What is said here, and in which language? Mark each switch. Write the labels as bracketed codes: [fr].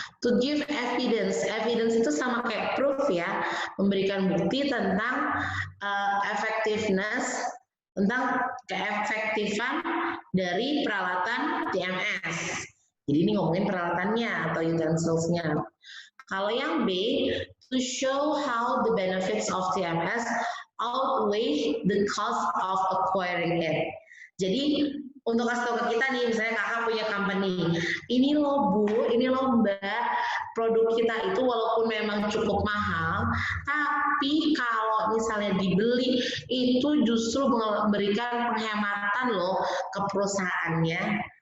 [en] To give evidence. Evidence [id] itu sama kayak [en] proof ya. [id] Memberikan bukti tentang effectiveness, tentang keefektifan dari peralatan TMS. Jadi ini ngomongin peralatannya atau utensils-nya. Kalau yang B, [en] to show how the benefits of TMS outweigh the cost of acquiring it. [id] Jadi untuk kasih tahu ke kita nih, misalnya kakak punya company, ini loh Bu, ini loh Mbak, produk kita itu walaupun memang cukup mahal, tapi kalau misalnya dibeli itu justru memberikan penghematan loh ke perusahaannya.